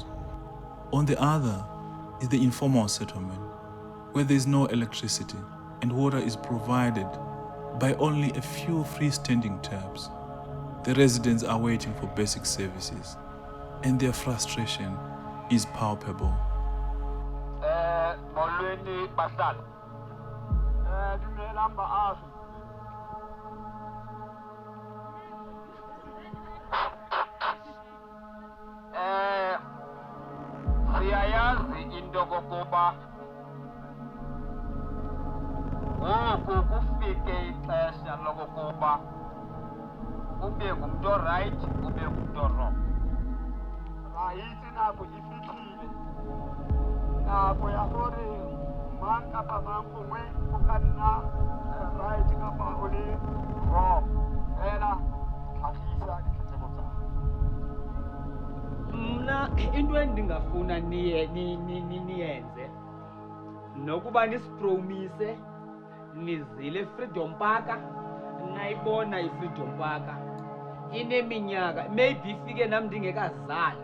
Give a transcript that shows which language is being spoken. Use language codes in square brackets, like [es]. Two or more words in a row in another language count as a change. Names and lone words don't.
[en] On the other is the informal settlement, where there is no electricity and water is provided by only a few freestanding taps. The residents are waiting for basic services, and their frustration is palpable. [xh] Molweni bahlali. [st] Dumelang baahi. [xh] Siyayazi into kokuba ngoku kufike ixesha lokokuba ube ngumntu right, ube ngumntu wrong. Rayithi nako ifikile. [st] Nako ya hore mang kapa mang gongwe o ka nna right kapa o le wrong. [tn] Fela tlhagisa ditletlebo tsa [xh] Mna into endingafuna niyenze nokuba nisipromise nizile Freedom Park, nayibona iFreedom Park ineminyaka maybe ifike nami ndingekazalwa.